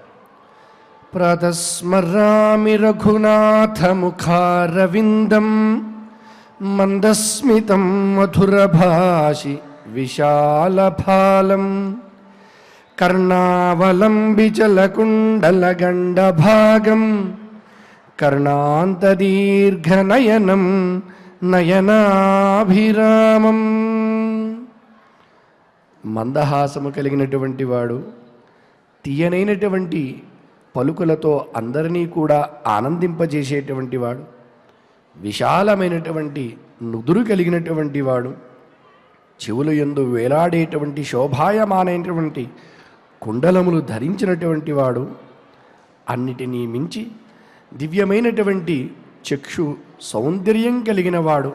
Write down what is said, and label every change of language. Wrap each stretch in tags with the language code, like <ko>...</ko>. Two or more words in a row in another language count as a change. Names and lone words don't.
<sa>प्रातस्मरामि रघुनाथमुखारविन्दं मन्दस्मितं मधुरभाषि विशालफालं कर्णावलम्बिचलकुण्डलगण्डभागं कर्णान्तदीर्घनयनं नयनाभिरामं।</sa> <te>మందహాసము కలిగినటువంటి వాడు, తీయనైనటువంటి పలుకులతో అందరినీ కూడా ఆనందింపజేసేటువంటి వాడు, విశాలమైనటువంటి నుదురు కలిగినటువంటి వాడు, చెవులు యందు వేలాడేటువంటి శోభాయమానైనటువంటి కుండలములు ధరించినటువంటి వాడు, అన్నిటినీ మించి దివ్యమైనటువంటి చక్షు సౌందర్యం కలిగిన వాడు.</te>